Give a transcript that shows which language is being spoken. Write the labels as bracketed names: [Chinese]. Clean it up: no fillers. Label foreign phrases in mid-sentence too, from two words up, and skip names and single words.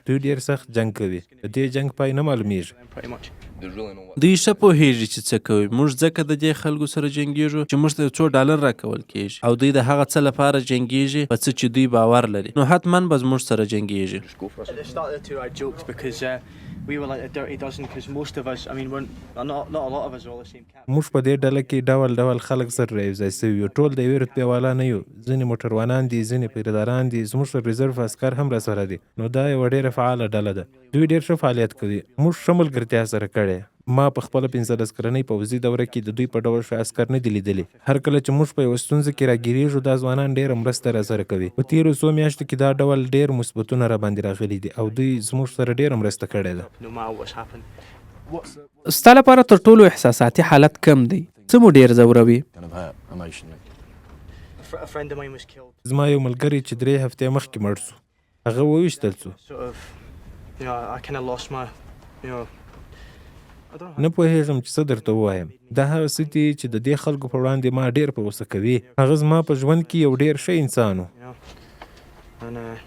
[Pashto] دوی ډېر سخت جنګ کوي. د دې جنګ پای نه معلومیږي. دوی ښه پوهیږي چې څه کوي. موږ ځکه د دې خلکو سره جنګیږو چې موږ ته $2 راکول کیږي او دوی د هغه څه لپاره جنګیږي په څه چې دوی باور لري نو حتما به زموږ سره جنګیږي. [English] we were like a dirty dozen because most of us, I mean, not a lot of us are all the same captain. [Pashto] موږ په دې ډله کې ډول ډول خلک سره یوځای سوي یو. ټول د یوې رتبې والا نه یو. ځینې موټروانان دي، ځینې پیرداران دي، زموږ سره ریزرف عسکر هم راسره دي. نو دا یوه ډېره فعاله ډله ده. دوی ډېر ښه فعالیت کوي. موږ ښه ملګرتیا سره کړې. ما په خپله 15 کلنۍ پوځي دوره کې د دوی په ډول ښه عسکر نه دي لیدلي. هر کله چې موږ په یوه ستونزه کې راګیرېږو دا ځوانان ډېره مرسته راسره کوي. په تېرو څو میاشتو کې دا ډول ډېر مثبتونه راباندې راغلي دي او دوی زموږ سره ډېره مرسته کړې ده. [English] No matter what's happened. [Pashto] ستا لپاره تر ټولو احساساتي حالت کم دی؟ څه مو ډېر ځوروي؟ [English] A friend of mine was killed. [Pashto] زما یو ملګری چې 3 هفتې مخکې مړ سو. هغه وویشتل سو. [English] Sort of, I kind of lost my, I don't know. [Pashto] نه پوهېږم چې څه درته ووایم. دا هغه څه دي چې د دې خلکو په وړاندې ما ډېر په غوسه کوي. هغه زما په ژوند کې یو ډېر ښه انسان و. [English] And